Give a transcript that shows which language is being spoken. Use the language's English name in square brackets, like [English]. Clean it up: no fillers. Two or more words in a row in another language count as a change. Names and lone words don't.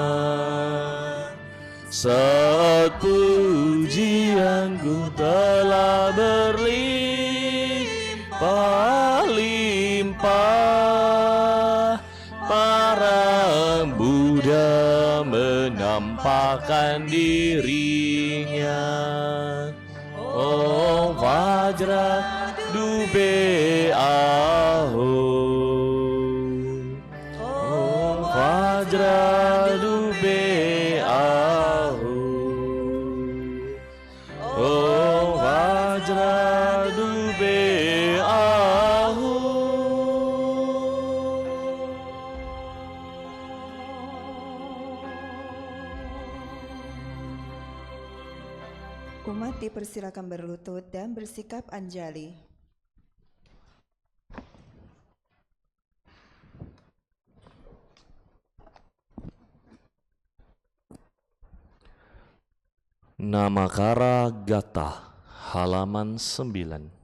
[Indonesian] saat pujianku telah berlimpah-limpah. Para Buddha menampakkan dirinya. [Sanskrit] ॐ वज्र दुबे अहो. ॐ वज्र दुबे अहो. ॐ वज्र दुबे अहो. [Indonesian] Umat dipersilakan berlutut dan bersikap anjali. Namakara Gata, halaman 9.